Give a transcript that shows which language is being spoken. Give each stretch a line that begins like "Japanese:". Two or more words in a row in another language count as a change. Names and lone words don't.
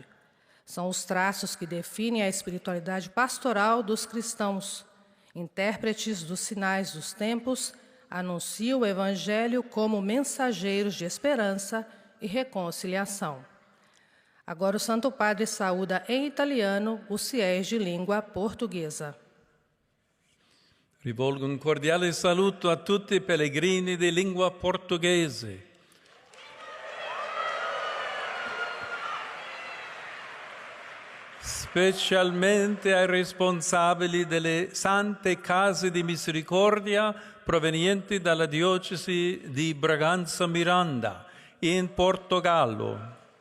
Portuguese: São os traços que definem a espiritualidade pastoral dos cristãos. Intérpretes dos sinais dos tempos, anunciam o Evangelho como mensageiros de esperança e reconciliação. Agora o Santo Padre saúda em italiano os fiéis de língua portuguesa.
Italian: Rivolgo un cordiale saluto a tutti i pellegrini di lingua portoghese. Specialmente ai responsabili delle sante case di misericordia provenienti dalla diocesi di Braganza Miranda in Portogallo.